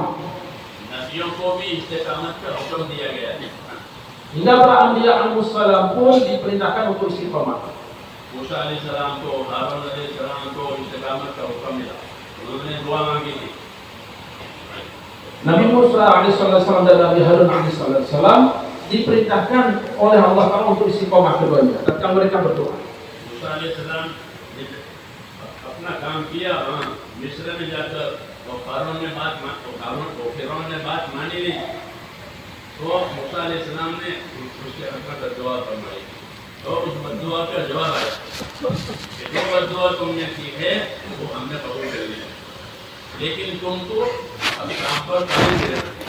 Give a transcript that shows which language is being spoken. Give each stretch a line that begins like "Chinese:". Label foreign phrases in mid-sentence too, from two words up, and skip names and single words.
Hindi: नबियों को भी इस्तिकामत का हुक्म दिया गया है।
Indonesian: Hingga para anbiya alaihissalam pun diperintahkan untuk istiqomah.
Hindi: मूसा अलैहिस्सलाम को, हारून अलैहिस्सलाम को इस्तिकामत का हुक्म मिला, उन्होंने दुआ मांगी थी।
Indonesian: Nabi Musa alaihissalam dan Nabi Harun alaihissalam diperintahkan oleh Allah Ta'ala untuk istiqomah keduanya ketika mereka berdoa.
Hindi: मूसा अलैहिस्सलाम ने अपना काम किया, मिस्र में जाकर तो फिरौन ने बात मानी नहीं, तो मूसा अलैहिस्सलाम ने उसके हक़ में दुआ फरमाई, तो उस बद्दुआ का जवाब आया कि जो बद्दुआ तुमने की है वो हमने कबूल कर लिया, लेकिन तुमको अभी काम पर कायम रहना है।